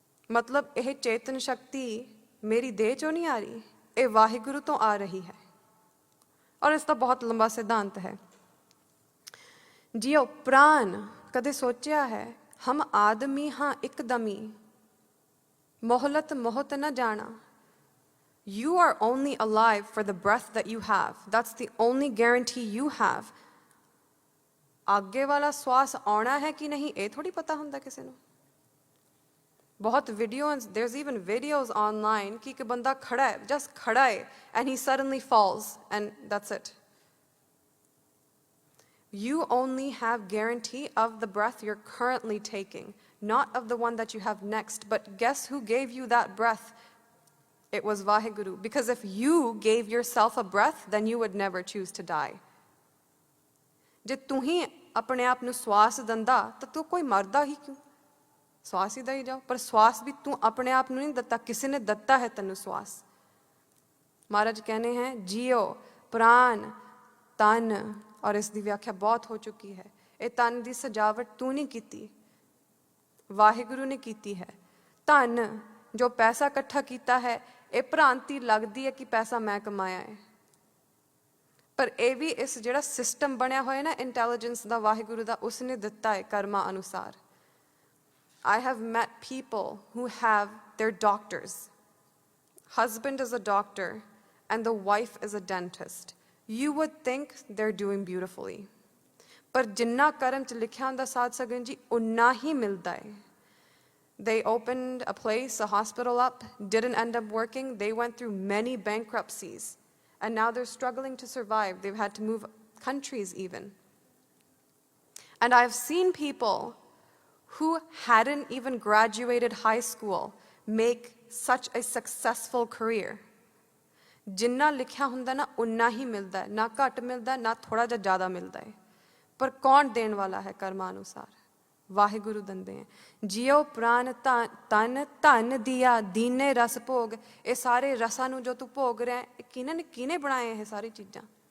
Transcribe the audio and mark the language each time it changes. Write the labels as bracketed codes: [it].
[pa] ਮਤਲਬ ਇਹ ਚੇਤਨ ਸ਼ਕਤੀ ਮੇਰੀ ਦੇਹ ਚੋਂ ਨਹੀਂ ਆ ਰਹੀ, ਇਹ ਵਾਹਿਗੁਰੂ ਤੋਂ ਆ ਰਹੀ ਹੈ। ਔਰ ਇਸ ਦਾ ਬਹੁਤ ਲੰਬਾ ਸਿਧਾਂਤ ਹੈ। ਜੀਓ, ਪ੍ਰਾਨ, ਕਦੇ ਸੋਚਿਆ ਹੈ ਹਮ ਆਦਮੀ ਹਾਂ ਇੱਕਦਮੀ, ਮੋਹਲਤ ਮੋਹਤ ਨਾ ਜਾਣਾ। [en] You are only alive for the breath that you have. That's the only guarantee you have. [pa] ਅੱਗੇ ਵਾਲਾ ਸਵਾਸ ਆਉਣਾ ਹੈ ਕਿ ਨਹੀਂ, ਇਹ ਥੋੜੀ ਪਤਾ ਹੁੰਦਾ ਕਿਸੇ ਨੂੰ। ਬਹੁਤ videos, [en] there's even videos online [pa] ਕਿ ਇੱਕ ਬੰਦਾ ਖੜਾ ਹੈ, [en] just [pa] ਖੜਾ ਹੈ, [en] and he suddenly falls, and that's it. You only have guarantee of the breath you're currently taking, not of the one that you have next. But guess who gave you that breath? It was Vaheguru. Because if you gave yourself a breath, then you would never choose to die. [pa] ਜੇ ਤੂੰ ਹੀ ਆਪਣੇ ਆਪ ਨੂੰ ਸਵਾਸ ਦਿੰਦਾ ਤਾਂ ਤੂੰ ਕੋਈ ਮਰਦਾ ਹੀ ਕਿਉਂ? ਸਵਾਸ ਹੀ ਦਈ ਜਾਓ। ਪਰ ਸਵਾਸ ਵੀ ਤੂੰ ਆਪਣੇ ਆਪ ਨੂੰ ਨਹੀਂ ਦਿੱਤਾ, ਕਿਸੇ ਨੇ ਦਿੱਤਾ ਹੈ ਤੈਨੂੰ ਸਵਾਸ। ਮਹਾਰਾਜ ਕਹਿੰਦੇ ਹੈ ਜੀਓ, ਪ੍ਰਾਨ, ਤਨ, ਔਰ ਇਸ ਦੀ ਵਿਆਖਿਆ ਬਹੁਤ ਹੋ ਚੁੱਕੀ ਹੈ। ਇਹ ਤਨ ਦੀ ਸਜਾਵਟ ਤੂੰ ਨਹੀਂ ਕੀਤੀ, ਵਾਹਿਗੁਰੂ ਨੇ ਕੀਤੀ ਹੈ। ਧਨ, ਜੋ ਪੈਸਾ ਇਕੱਠਾ ਕੀਤਾ ਹੈ, ਇਹ ਭ੍ਰਾਂਤੀ ਲੱਗਦੀ ਹੈ ਕਿ ਪੈਸਾ ਮੈਂ ਕਮਾਇਆ ਹੈ, ਪਰ ਇਹ ਵੀ ਇਸ ਜਿਹੜਾ ਸਿਸਟਮ ਬਣਿਆ ਹੋਇਆ ਨਾ ਇੰਟੈਲੀਜੈਂਸ ਦਾ, ਵਾਹਿਗੁਰੂ ਦਾ, ਉਸਨੇ ਦਿੱਤਾ ਹੈ ਕਰਮਾਂ ਅਨੁਸਾਰ। [en] I have met people who have their doctors. Husband is a doctor and the wife is a dentist. You would think they're doing beautifully. [pa] ਪਰ ਜਿੰਨਾ ਕਰਮ 'ਚ ਲਿਖਿਆ ਹੁੰਦਾ ਸਾਧ ਸੰਗਤ ਜੀ, ਉਨਾ ਹੀ ਮਿਲਦਾ ਹੈ। [en] They opened a place, a hospital up, didn't end up working. They went through many bankruptcies, and now they're struggling to survive. They've had to move countries even. And I've seen people who hadn't even graduated high school make such a successful career. [pa] ਜਿੰਨਾ ਲਿਖਿਆ ਹੁੰਦਾ ਨਾ, ਉਨਾ ਹੀ ਮਿਲਦਾ ਹੈ, ਨਾ ਘੱਟ ਮਿਲਦਾ, ਨਾ ਥੋੜਾ ਜਿਹਾ ਜ਼ਿਆਦਾ ਮਿਲਦਾ ਹੈ। ਪਰ ਕੌਣ ਦੇਣ ਵਾਲਾ ਹੈ ਕਰਮਾਂ ਅਨੁਸਾਰ? ਵਾਹਿਗੁਰੂ ਦਿੰਦੇ ਹੈ। ਜੀਓ, ਪ੍ਰਾਨ, ਤਨ, ਧਨ, ਦੀਆ, ਦੀਨੇ ਰਸ ਭੋਗ, ਇਹ ਸਾਰੇ ਰਸਾਂ ਨੂੰ ਜੋ ਤੂੰ ਭੋਗ ਰਿਹਾ, ਇਹ ਕਿਹਨੇ ਬਣਾਏ ਇਹ ਸਾਰੀ ਚੀਜ਼ਾਂ?